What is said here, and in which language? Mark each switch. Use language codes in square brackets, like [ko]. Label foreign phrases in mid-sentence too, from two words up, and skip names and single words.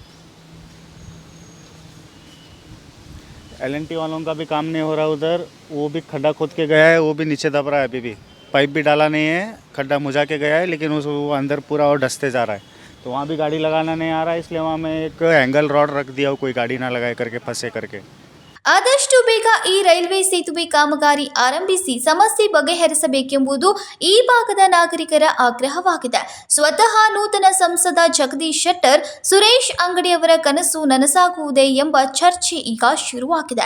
[hi] LNT वालों का भी काम नहीं हो रहा उधर. वो भी खड्डा खोद के गया है, वो भी नीचे दब रहा है. अभी भी पाइप भी डाला नहीं है, खड्डा मुझा के गया है लेकिन वो अंदर पूरा और डसते जा रहा है. तो वहाँ भी गाड़ी लगाना नहीं आ रहा है. इसलिए वहाँ मैं एक [en] angle rod [hi] रख दिया, कोई गाड़ी ना लगाए करके फंसे करके. [kn] ಆದಷ್ಟು ಬೇಗ ಈ ರೈಲ್ವೆ ಸೇತುವೆ ಕಾಮಗಾರಿ ಆರಂಭಿಸಿ ಸಮಸ್ಯೆ ಬಗೆಹರಿಸಬೇಕೆಂಬುದು ಈ ಭಾಗದ ನಾಗರಿಕರ ಆಗ್ರಹವಾಗಿದೆ. ಸ್ವತಃ ನೂತನ ಸಂಸದ ಜಗದೀಶ್ ಶೆಟ್ಟರ್, ಸುರೇಶ್ ಅಂಗಡಿಯವರ ಕನಸು ನನಸಾಗುವುದೇ ಎಂಬ ಚರ್ಚೆ ಈಗ ಶುರುವಾಗಿದೆ.